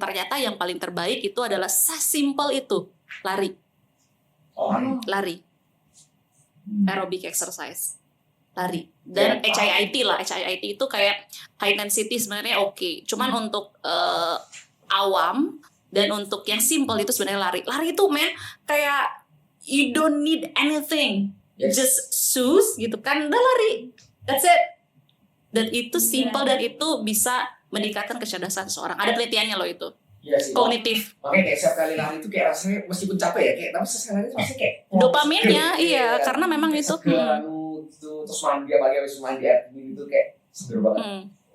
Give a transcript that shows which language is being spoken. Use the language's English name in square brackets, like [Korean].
[Indonesian] Ternyata yang paling terbaik itu adalah sesimpel itu, lari. Lari. Aerobic exercise. Lari. Dan HIIT lah, HIIT itu kayak high intensity sebenarnya oke. Cuman untuk awam dan untuk yang simple itu sebenarnya lari. Lari itu kayak [English] you don't need anything. Just shoes [Indonesian] gitu kan, udah lari. [English] That's it. [Indonesian] Dan itu simple dan itu bisa meningkatkan kecerdasan seseorang. Ada penelitiannya loh itu. Iya sih. Kognitif. Makanya kayak setiap kali lari itu kayak rasanya meskipun capek ya, kayak tapi sesekali itu rasanya kayak dopaminnya, iya, karena memang itu. Terus mandi apalagi habis mandi air dingin itu kayak seger banget.